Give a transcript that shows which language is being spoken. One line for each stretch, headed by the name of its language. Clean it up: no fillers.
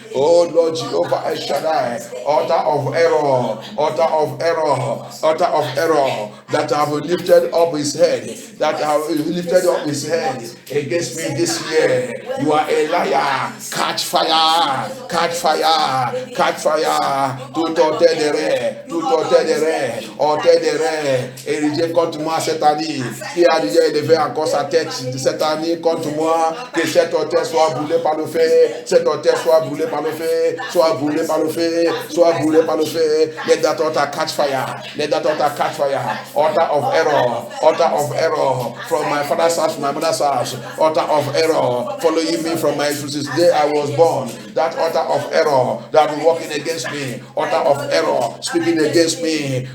English: Oh Lord Jehovah El Shaddai, altar of error, altar of error, altar of error that have lifted up his head, that have lifted up his head against me this year. You are a liar. Catch fire, catch fire, catch fire.
French: Tout hôtel de rêve, tout hôtel de rêve, érigé contre moi cette année, qui a déjà élevé encore sa tête cette année contre moi, que cet hôtel soit brûlé par le feu, cet hôtel soit brûlé par le feu, soit brûlé par le feu, soit brûlé par le feu.
English: Let that altar catch fire, let that altar catch fire. Altar of error from my father's house, my mother's house, altar of error following me from my since day I was born. That altar of error that been working against me, altar of error speaking against me.